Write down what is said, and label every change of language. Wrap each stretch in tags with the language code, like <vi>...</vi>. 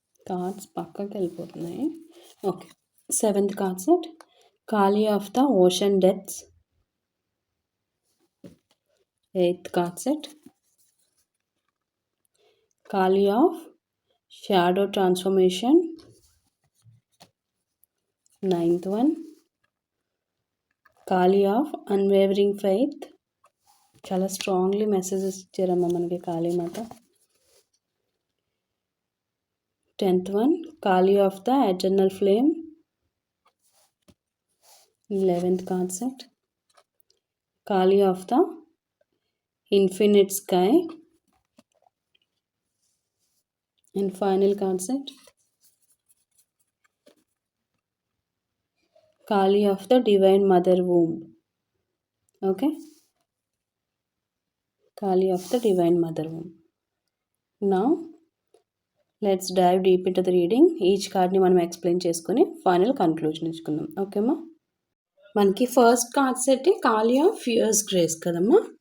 <te>Cards పక్కకి వెళ్ళిపోతున్నాయి. Okay.</te> <en>Seventh card set, Kali of the ocean depths. Eighth card set, Kali of shadow transformation. Ninth one, Kali of unwavering faith.</en> <te>చాలా strongly messages ఇచ్చారమ్మా మనకి Kalimata.</te> <en>10th one, Kali of the eternal flame. 11th card set, Kali of the infinite sky. And final card set, Kali of the divine mother womb. Okay, Kali of the divine mother womb. Now let's dive deep into the reading.</en> <te>Each కార్డ్ని మనం explain చేసుకొని final conclusion ఇచ్చుకుందాం. ఓకేమ్మా.</te> <en>మనకి first card set Kali of fierce grace కదమ్మా.</en>